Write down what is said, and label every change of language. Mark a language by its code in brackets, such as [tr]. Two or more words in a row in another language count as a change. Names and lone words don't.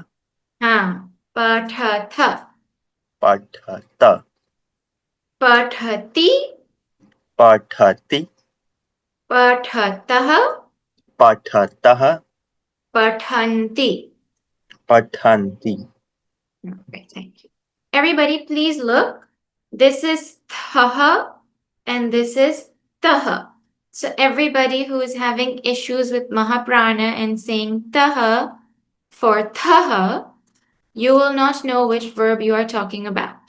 [en] Pathatha. Patata. Pathati. Pathati. Pathataha. Pathataha. Pathanti. Pathanti. Okay, thank you. Everybody, please look. This is thaha and this is taha. So everybody who is having issues with Mahaprana and saying taha for taha, you will not know which verb you are talking about.